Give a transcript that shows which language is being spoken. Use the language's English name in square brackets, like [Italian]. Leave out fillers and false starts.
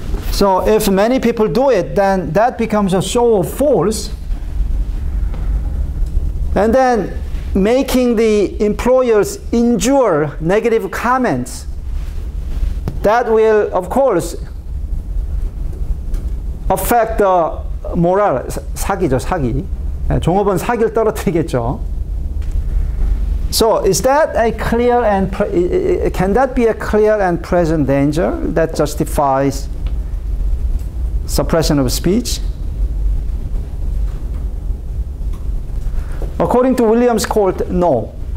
[English] So if many people do it, then that becomes a show of force. And then making the employers endure negative comments, that will, of course, affect the morale. [Korean] 사기죠, 사기. 종업원 사기를 떨어뜨리겠죠. [English] So is that a clear and can that be a clear and present danger that justifies suppression of speech? According to Williams Court, no.